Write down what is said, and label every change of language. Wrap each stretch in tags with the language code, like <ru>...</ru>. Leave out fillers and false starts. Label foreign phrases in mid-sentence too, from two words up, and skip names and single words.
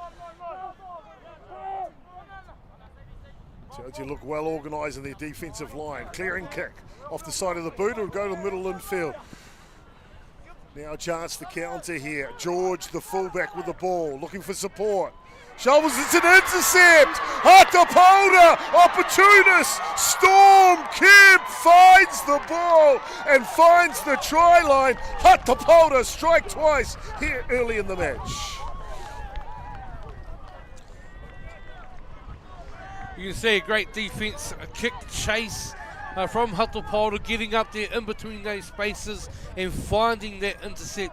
<en>Aute look well organised in their defensive line. Clearing kick off the side of the boot, it'll go to the middle infield. Now a chance to counter here. George, the fullback, with the ball, looking for support. Shovels, it's an intercept. Hato Paora, opportunist. Storm Kemp finds the ball and finds the try line. Hato Paora strike twice here early in the match. You can see a great defense, a kick chase from Hato Paora, getting up there in between those spaces and finding that intercept.</en>